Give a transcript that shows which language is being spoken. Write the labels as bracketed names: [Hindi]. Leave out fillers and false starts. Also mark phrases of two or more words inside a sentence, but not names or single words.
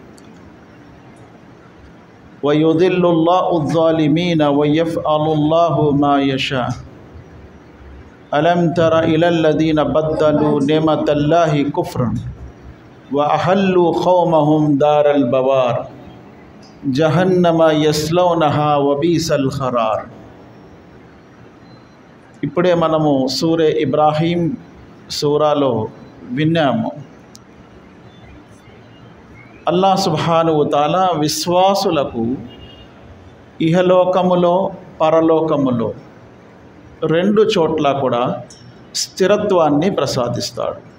[Arabic] ويضل الله الظالمين ويفعل الله ما يشاء ألم تر إلى الذين بدلوا نعمة الله كفرا وأحلوا قومهم دار البوار جهنم يصلونها وبئس القرار. [Telugu] ఇప్పుడే మనము సూరే ఇబ్రాహీం సూరాలో విన్నాము. [Arabic] الله سبحانه تعالى [Telugu] విశ్వాసులకు ఇహలోకములో పరలోకములో రెండు చోట్ల కూడా స్థిరత్వాన్ని ప్రసాదిస్తాడు.